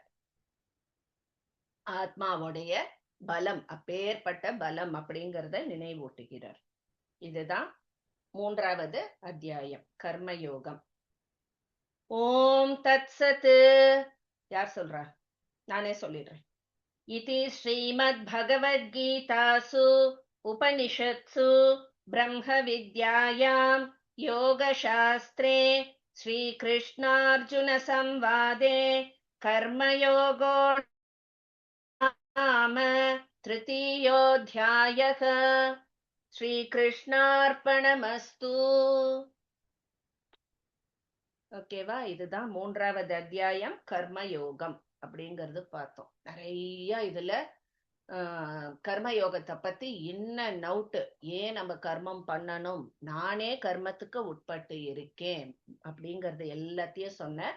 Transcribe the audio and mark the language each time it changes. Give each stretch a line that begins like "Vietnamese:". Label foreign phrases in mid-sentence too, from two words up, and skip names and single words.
Tamil: ஆத்மாவுடைய பலம், அப்பேற்பட்ட பலம் அப்படிங்கிறத நினைவூட்டுகிறார். இதுதான் 3வது அத்தியாயம், கர்மயோகம்.
Sanskrit: ओम् तत् सत्.
Tamil: யார் சொல்றா? நானே சொல்லிடுறேன்.
Sanskrit: इति श्रीमद्भगवद्गीतासु उपनिषत्सु ब्रह्मविद्यायां योगशास्त्रे श्रीकृष्णार्जुनसंवादे कर्मयोगो नाम तृतीयोऽध्यायः.
Tamil: ஸ்ரீகிருஷ்ணார்ப்பணமஸ்து. ஓகேவா? இதுதான் 3வது அத்தியாயம் கர்மயோகம் அப்படிங்கறது பார்த்தோம். நிறைய இதுல கர்மயோகத்தை பத்தி இன்ன நவுட்டு, ஏன் நம்ம கர்மம் பண்ணணும், நானே கர்மத்துக்கு உட்பட்டு இருக்கேன் அப்படிங்கறது எல்லாத்தையும் சொன்னேன்.